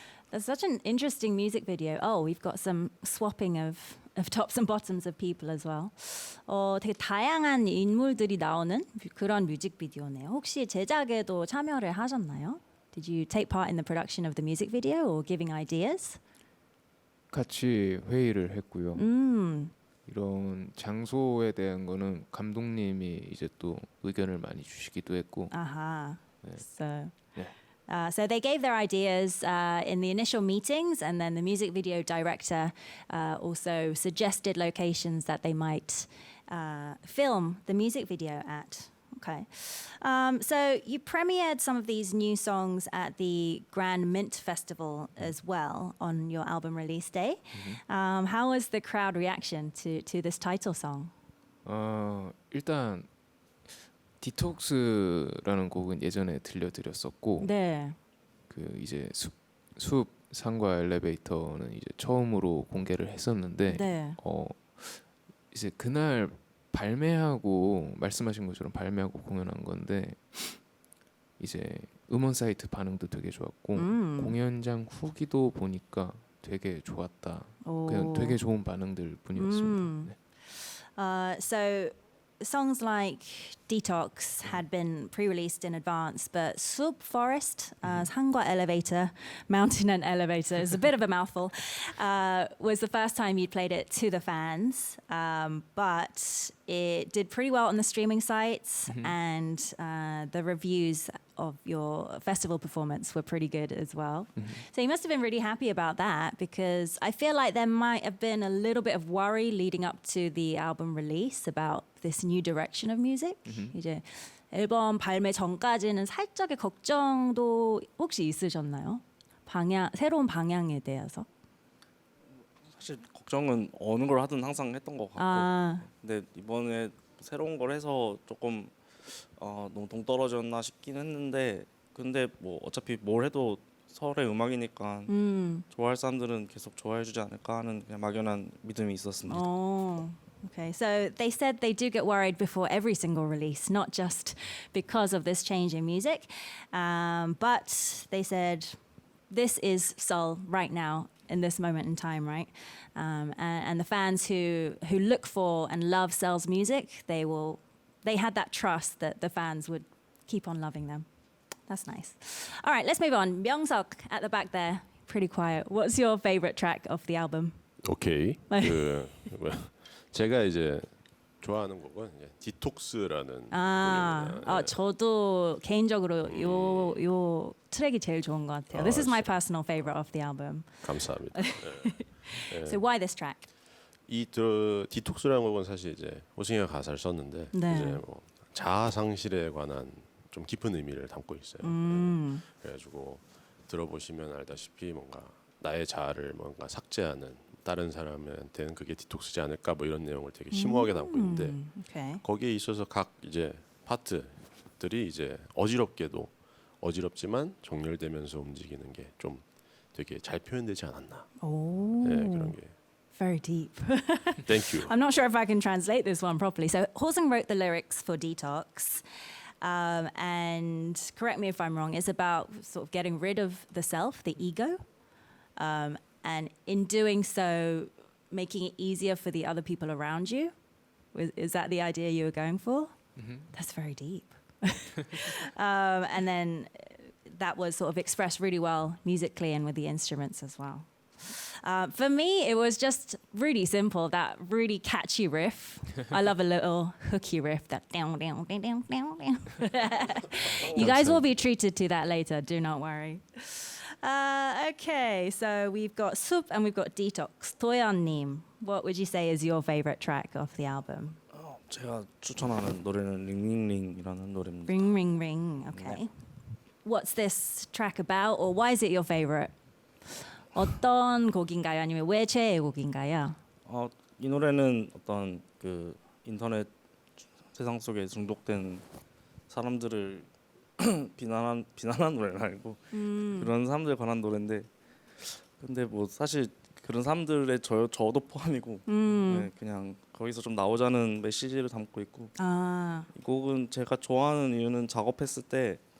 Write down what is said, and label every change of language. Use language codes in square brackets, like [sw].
[en] That's such an interesting music video. Oh, we've got some swapping of tops and bottoms of people as well. [ko] 되게 다양한 인물들이 나오는 그런 뮤직비디오네요. 혹시 제작에도 참여를 하셨나요? [en] Did you take part in the production of the music video or giving ideas? [ko] 같이 회의를 했고요. 이런 장소에 대한 거는 감독님이 이제 또 의견을 많이 주시기도 했고. 아하. 네. [en] So they gave their ideas in the initial meetings, and then the music video director also suggested locations that they might film the music video at. Okay. So you premiered some of these new songs at the Grand Mint Festival as well on your album release day. How was the crowd reaction to this title song? [ko] 일단 디톡스라는 곡은 예전에 들려드렸었고 네. 그 이제 숲 상과 엘리베이터는 이제 처음으로 공개를 했었는데 네. 이제 그날 발매하고 말씀하신 것처럼 발매하고 공연한 건데 이제 음원 사이트 반응도 되게 좋았고 공연장 후기도 보니까 되게 좋았다. 그냥 되게 좋은 반응들 뿐이었습니다. 네. [en] So songs like Detox had been pre-released in advance, but Sub Forest, Sangwa Elevator, Mountain and Elevator is a bit of a mouthful, was the first time you'd played it to the fans, but it did pretty well on the streaming sites, and the reviews of your festival performance were pretty good as well. So you must have been really happy about that, because I feel like there might have been a little bit of worry leading up to the album release about this new direction of music. [ko] 이제 앨범 발매 전까지는 살짝의 걱정도 혹시 있으셨나요? 새로운 방향에 대해서? 사실 걱정은 어느 걸 하든 항상 했던 것 같고 근데 이번에 새로운 걸 해서 조금 너무 동떨어졌나 싶긴 했는데 근데 뭐 어차피 뭘 해도 서울의 음악이니까 좋아할 사람들은 계속 좋아해주지 않을까 하는 그냥 막연한 믿음이 있었습니다. [en] Okay, so they said they do get worried before every single release, not just because of this change in music, but they said this is Seoul right now in this moment in time, right? And the fans who look for and love Seol's music, they had that trust that the fans would keep on loving them. That's nice. All right, let's move on. Myeong-suk at the back there, pretty quiet. What's your favorite track of the album? [ko] 오케이. 제가 이제 좋아하는 곡은 디톡스라는 곡입니다. 저도 개인적으로 요 트랙이 제일 좋은 것 같아요. [en] This is my personal favorite of the album. [ko] 감사합니다. [en] So why this track? [ko] 이 디톡스라는 곡은 사실 이제 호승이가 가사를 썼는데 이제 뭐 자아 상실에 관한 좀 깊은 의미를 담고 있어요. 그래가지고 들어보시면 알다시피 뭔가 나의 자아를 뭔가 삭제하는 다른 사람한테는 그게 디톡스지 않을까 뭐 이런 내용을 되게 심오하게 담고 있는데 거기에 있어서 각 이제 파트들이 이제 어지럽게도 어지럽지만 정렬되면서 움직이는 게 좀 되게 잘 표현되지 않았나. 네, 그런 게. [en] Very deep. Thank you. I'm not sure if I can translate this one properly. So Ho-seung wrote the lyrics for Detox. And correct me if I'm wrong, it's about sort of getting rid of the self, the ego. And in doing so, making it easier for the other people around you. Is that the idea you were going for? That's very deep. And then that was sort of expressed really well musically and with the instruments as well. For me, it was just really simple, that really catchy riff. I love a little hooky riff, that down, down, down, down, down. You guys will be treated to that later, do not worry. Okay, so we've got Sup and we've got Detox. Do-yeon-님, what would you say is your favorite track of the album? [ko] 제가 추천하는 노래는 링링링이라는 노래입니다. [en] Ring, ring, ring. Okay. What's this track about, or why is it your favorite? [ko] 어떤 곡인가요? 아니면 왜 최애 곡인가요? 이 노래는 어떤 그 인터넷 세상 속에 중독된 사람들을 비난한 노래는 아니고 그런 사람들에 관한 노래인데 근데 뭐 사실 그런 사람들의 저도 포함이고 네, 그냥 거기서 좀 나오자는 메시지를 담고 있고 이 곡은 제가 좋아하는 이유는 작업했을 때